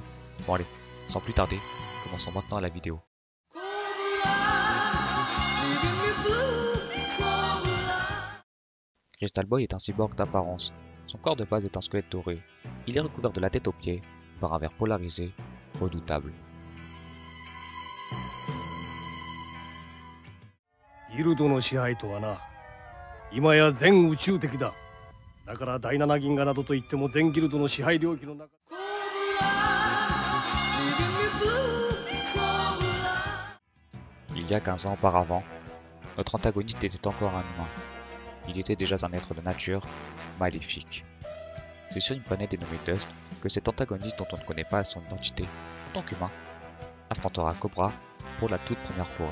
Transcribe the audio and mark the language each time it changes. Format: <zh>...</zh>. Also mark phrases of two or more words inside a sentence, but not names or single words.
<fr>Bon allez, sans plus tarder, commençons maintenant la vidéo. Crystal Boy est un cyborg d'apparence. Son corps de base est un squelette doré. Il est recouvert de la tête aux pieds par un verre polarisé redoutable.</fr> <ja>ギルドの支配とはな、今や全宇宙的だ。だから第七銀河などといっても全ギルドの支配領域の中。</ja> <fr>Il y a 15 ans auparavant, notre antagoniste était encore un humain. Il était déjà un être de nature maléfique. C'est sur une planète dénommée Dust que cet antagoniste dont on ne connaît pas son identité en tant qu'humain affrontera Cobra pour la toute première fois.</fr>